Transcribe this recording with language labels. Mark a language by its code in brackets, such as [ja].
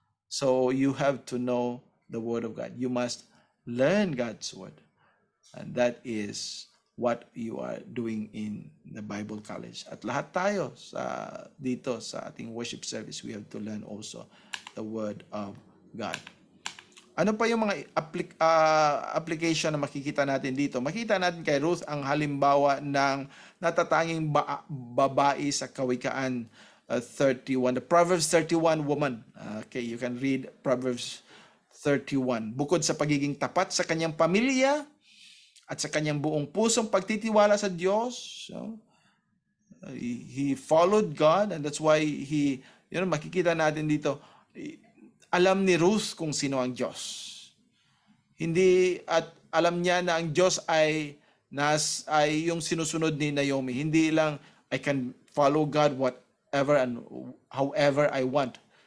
[en] So you have to know the Word of God. You must learn God's Word. And that is what you are doing in the Bible College. [tl] At lahat tayo dito sa ating [en] worship service, we have to learn also the Word of God. [tl] Ano pa yung mga application na makikita natin dito? Makita natin kay Ruth ang halimbawa ng natatanging babae sa Kawikaan 31. [en] The Proverbs 31 woman. Okay, you can read Proverbs 31. [tl] Bukod sa pagiging tapat sa kanyang pamilya at sa kanyang buong pusong pagtitiwala sa Diyos, [en] he followed God, and that's why [tl] makikita natin dito, alam ni Ruth kung sino ang Diyos. At alam niya na ang Diyos ay yung sinusunod ni Naomi. Hindi lang, [en] I can follow God whatever and however I want.